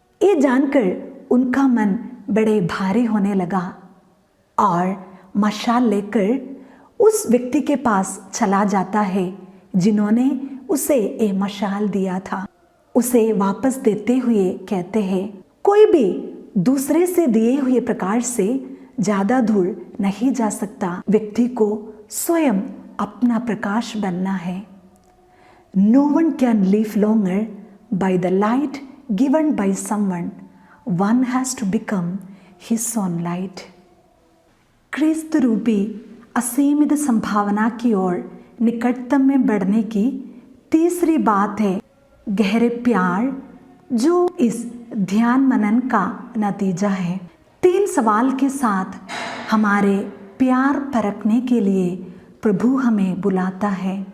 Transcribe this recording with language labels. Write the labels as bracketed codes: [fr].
[hi] ये जानकर उनका मन बड़े भारी होने लगा और मशाल लेकर उस व्यक्ति के पास चला जाता है जिन्होंने उसे ये मशाल दिया था। उसे वापस देते हुए कहते हैं, कोई भी दूसरे से दिए हुए प्रकाश से ज्यादा दूर नहीं जा सकता। व्यक्ति को स्वयं अपना प्रकाश बनना है। [en] No one can live longer by the light given by someone. One has to become his own light. [hi] क्रिस्त रूपी असीमित संभावना की ओर निकटतम में बढ़ने की तीसरी बात है गहरे प्यार, जो इस ध्यान मनन का नतीजा है। 3 सवाल के साथ हमारे प्यार परखने के लिए प्रभु हमें बुलाता है।